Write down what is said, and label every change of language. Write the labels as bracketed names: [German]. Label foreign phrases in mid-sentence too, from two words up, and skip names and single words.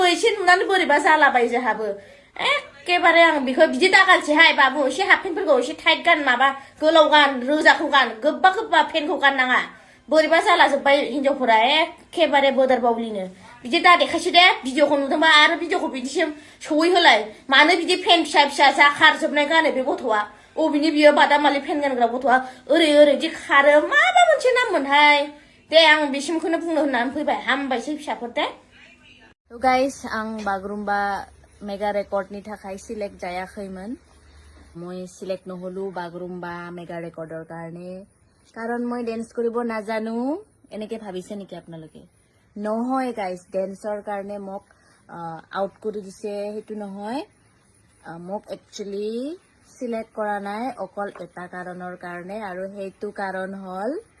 [Bodo] एसे नुनानै बोरैबा जालाबाय जोहाबो एखेबारे आं बेखौ बिदि दागानसैहाय बाबु एसे हाफपेन्टफोरखौ एसे टाइट गान माबा गोलाव गान रोजाखौ गान गोबा गोबा फेनखौ गाननाङा बोरैबा जालाजोब्बाय हिनजावफोरा एखेबारे बोदोर बावलिनो बिदि दा देखायसो दे भिडिअखौ नुदोंबा आरो भिडिअखौ बिदिसिम सहैहोलाय मानो बिदि फेन फिसा फिसा जाखारजोबनाय गानो बे गथ'आ अबेनि बियो बादामालि फेन गानग्रा गथ'आ ओरैदि खारो माबा मोनसे नाम मोनहाय दे आं बेसिमखौनो बुंनो होननानै फैबाय हामबायसै फिसाफोर दे थ' गाइस आं बागुरुम्बा मेगा रेकर्डनि थाखाय सिलेक्ट जायाखैमोन [Assamese] মই सिलेक्ट নহ'লো বাগৰুম্বা [English] mega record [Assamese] কাৰণে কাৰণ মই ডেন্স কৰিব নাজানো এনেকে ভাবিছে নেকি আপোনালোকে নহয় গাইস ডেন্সৰ কাৰণে মোক আউট কৰি দিছে হেতু নহয় মোক [English] actually select [Assamese] কৰা নাই অকল এটা কাৰণৰ কাৰণে আৰু হেতু কাৰণ হল